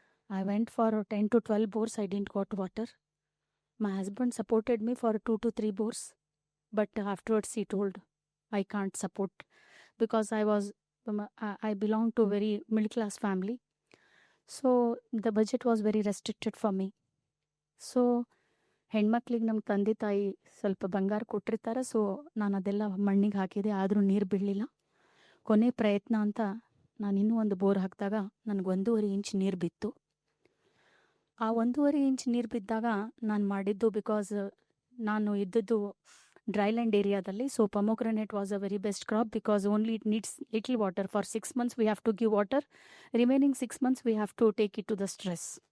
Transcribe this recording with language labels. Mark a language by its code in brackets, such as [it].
[en] I went for 10 to 12 bores, I didn't got water. My husband supported me for 2 to 3 bores. But afterwards he told, I can't support because I belong to a very middle class family. So the budget was very restricted for me. [kn] So ಹೆಣ್ಮಕ್ಳಿಗೆ ನಮ್ಮ ತಂದೆ ತಾಯಿ ಸ್ವಲ್ಪ ಬಂಗಾರ ಕೊಟ್ಟಿರ್ತಾರೆ. So ನಾನು ಅದೆಲ್ಲ ಮಣ್ಣಿಗೆ ಹಾಕಿದೆ, ಆದರೂ ನೀರು ಬೀಳಲಿಲ್ಲ. ಕೊನೆ ಪ್ರಯತ್ನ ಅಂತ ನಾನು ಇನ್ನೂ ಒಂದು ಬೋರ್ ಹಾಕಿದಾಗ ನನಗೆ 1.5 ಇಂಚ್ ನೀರು ಬಿತ್ತು. ಆ 1.5 ಇಂಚ್ ನೀರು ಬಿದ್ದಾಗ ನಾನು ಮಾಡಿದ್ದು, ಬಿಕಾಸ್ ನಾನು ಇದ್ದದ್ದು ಡ್ರೈಲ್ಯಾಂಡ್ ಏರಿಯಾದಲ್ಲಿ. [en] So pomegranate was a very best crop because only it needs little water. For 6 months we have to give water. Remaining 6 months we have to take it to the stress.